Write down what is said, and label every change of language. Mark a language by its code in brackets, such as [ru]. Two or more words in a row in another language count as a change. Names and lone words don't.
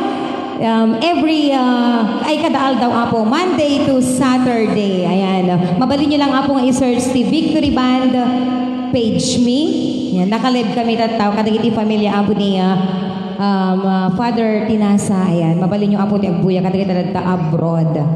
[ilo] Ay kadaal daw apo [en] Monday to Saturday. [ilo] Ayan, mabalin nyo lang apo nga i-search ti Victory Band page me. Ayan, nakalive kami tataw kadagiti pamilya apo ni Father Tinasa. Ayan, mabalin nyo apo ti agbuya kadagiti talagta abroad.